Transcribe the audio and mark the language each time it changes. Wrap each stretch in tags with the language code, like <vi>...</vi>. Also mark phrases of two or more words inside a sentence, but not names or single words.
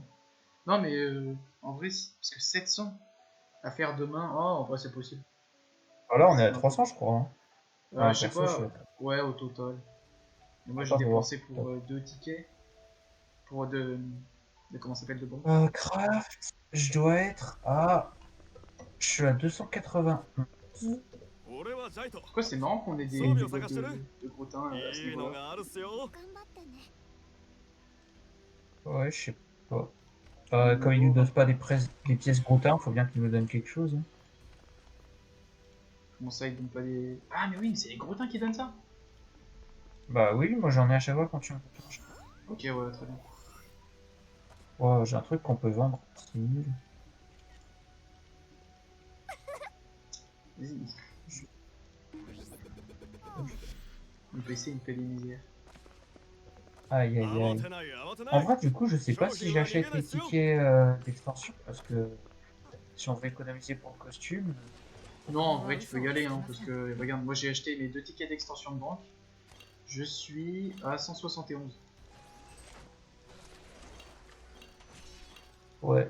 <fr>Non, mais en vrai, parce que 700 à faire demain, oh, en vrai, c'est possible. Voilà, on est C'est à un peu. 300, je crois. Hein. Ouais, Je sais perso, je pas, sais ouais, au total. Et moi, j'ai pas voir. dépensé pour 2 tickets. Pour comment ça s'appelle de banque. Craft, je dois être à. Je suis à 280.</fr> <ja>俺はジャイト</ja> <fr>Pourquoi c'est marrant qu'on ait des</fr> <ja>装備を</ja> <fr>bots</fr> <ja>探してる</ja> <fr>de gros-tins à ce</fr> <ja>いいの</ja> <fr>niveau-là.</fr> <ja>があるっすよ頑張ってね。</ja> <fr>Ouais, je sais pas. Comme ils nous Niveau, donnent pas rapport. des pièces groutins, faut bien qu'ils nous donnent quelque chose. Hein. Comment ça, ils donnent pas des. Ah, mais oui, mais c'est les gros-tins qui donnent ça. Bah oui, moi j'en ai à chaque fois quand tu me touches. Ok, ouais, très bien. Oh, j'ai un truc qu'on peut vendre. C'est nul. Vas-y. Mon PC, il me fait des misères. Aïe aïe</fr> <ja>慌</ja> <fr>aïe.</fr> <ja>てない慌てな</ja> <fr>En</fr> <ja>い</ja> <fr>vrai, du coup, je sais pas</fr> <ja>商</ja> <fr>si</fr> <ja>品は逃げ</ja> <fr>j'achète</fr> <ja>ない</ja> <fr>les</fr> <ja>っすよ</ja> <fr>tickets d'extension parce que si on veut économiser pour le costume. Non, en vrai, tu peux y aller, hein, parce que, regarde, moi j'ai acheté mes 2 tickets d'extension de banque. Je suis à 171. Ouais,</fr>